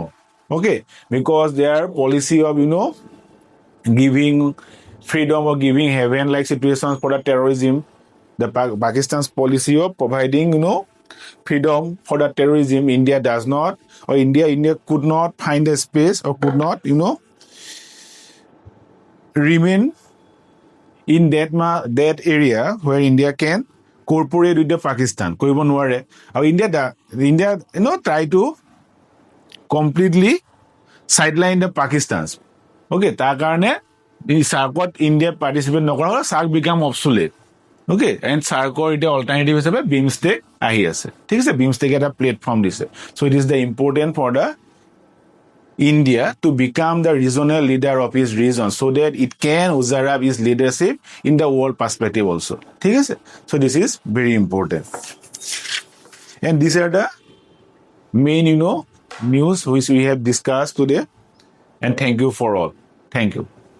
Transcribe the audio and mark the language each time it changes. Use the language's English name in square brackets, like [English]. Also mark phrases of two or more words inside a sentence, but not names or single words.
[English] Okay, because their policy of, giving freedom or giving heaven-like situations for the terrorism, the Pakistan's policy of providing, freedom for the terrorism, India does not, or India could not find a space or could not, remain in that area where India can cooperate with the Pakistan. [Assamese] কৰিব নোৱাৰে. [English] আৰু India try to completely sideline the Pakistans. [Assamese] Okay, তাৰ কাৰণে এই SARCত India participate নকৰা, SARC [English] become obsolete. Okay, and [Assamese] SARCৰ এতিয়া alternative হিচাপে BIMSTEC আহি আছে. ঠিক আছে? BIMSTEC এটা প্লেটফৰ্ম দিছে. [English] So it is the important for the India to become the regional leader of its region, so that it can observe its leadership in the world perspective also. [Assamese] ঠিক আছে? [English] So this is very important. And these are the main, news which we have discussed today. And thank you for all. Thank you.